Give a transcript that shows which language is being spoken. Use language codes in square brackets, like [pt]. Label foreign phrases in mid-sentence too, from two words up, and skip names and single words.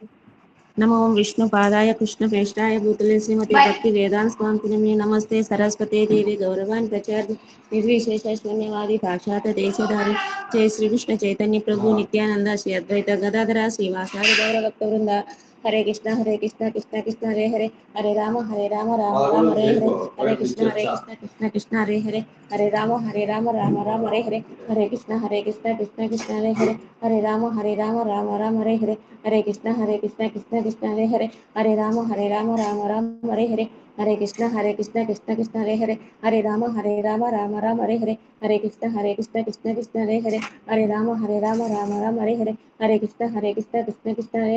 [sa] నమో విష్ణు పాదాయ కృష్ణ ప్రేష్టాయ భూతలే శ్రీమతి భక్తి వేదాంత స్వామి నమస్తే సరస్వతే దేవి గౌరవాన్ ప్రచార్య నిర్విశేష శూన్యవాది పాశ్చాత దేశధారి జయ శ్రీకృష్ణ చైతన్య ప్రభు నిత్యానంద శ్రీ అద్వైత గదాధర శ్రీవాసాది గౌరభక్త వృంద. హరే కృష్ణ కృష్ణ కృష్ణ హరే హరే హరే రామ రామ రామ హరే హరే హరే కృష్ణ కృష్ణ కృష్ణ హరే హరే హరే రామ రామ రామ హరే హరే హరే కృష్ణ కృష్ణ కృష్ణ హరే హరే హరే రామ రామ రామ హరే హరే హరే కృష్ణ కృష్ణ కృష్ణ హరే హరే హరే రామ రామ రామ హరే హరే హరే కృష్ణ కృష్ణ కృష్ణ హరే హరే హరే రామ రామ రామ హరే హరే హరే కృష్ణ కృష్ణ కృష్ణ హరే హరే హరే రామ రామ రామ హరే హరే హరే కృష్ణ కృష్ణ కృష్ణ హరే